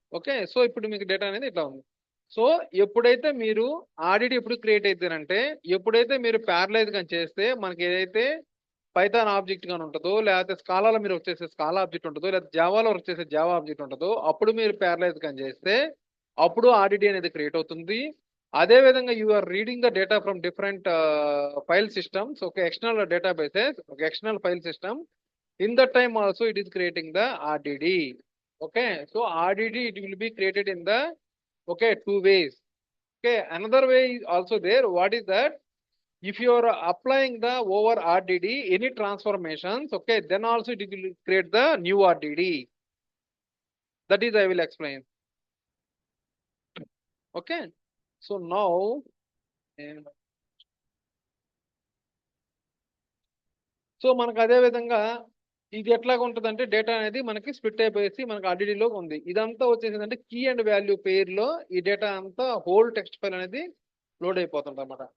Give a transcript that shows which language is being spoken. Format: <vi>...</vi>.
<te>Okay, so ఇప్పుడు మీకు data అనేది ఇట్లా ఉంది. సో ఎప్పుడైతే మీరు ఆర్డిడి ఎప్పుడు క్రియేట్ అవుతారంటే ఎప్పుడైతే మీరు ప్యారలైజ్ కానీ చేస్తే మనకి ఏదైతే పైథాన్ ఆబ్జెక్ట్ కానీ ఉంటుందో, లేకపోతే స్కాలాలో మీరు వచ్చేసే స్కాలా ఆబ్జెక్ట్ ఉంటుందో, లేదా జావాలో వచ్చేసే జావా ఆబ్జెక్ట్ ఉంటుందో, అప్పుడు మీరు ప్యారలైజ్ కానీ చేస్తే అప్పుడు ఆర్డిడి అనేది క్రియేట్ అవుతుంది. అదే విధంగా</te> <en>You are reading the data from different file systems, ఒక external databases, ఒక external file system. In that time also it is creating the RDD. Okay, so RDD it will be created in the 2 ways. Okay, another way is also there. What is that? If you are applying the over RDD any transformations, okay, then also it will create the new RDD. That is I will explain. Okay, so now</en> <te>so మనకు అదే విధంగా ఇది ఎట్లాగా ఉంటుంది అంటే data అనేది మనకి split అయిపోయేసి మనకి ఆర్డిడిలో ఉంది. ఇదంతా వచ్చేసి అంటే కీ అండ్ వాల్యూ పేర్ లో ఈ డేటా అంతా హోల్ టెక్స్ట్ ఫైల్ అనేది లోడ్ అయిపోతుంది అనమాట.</te>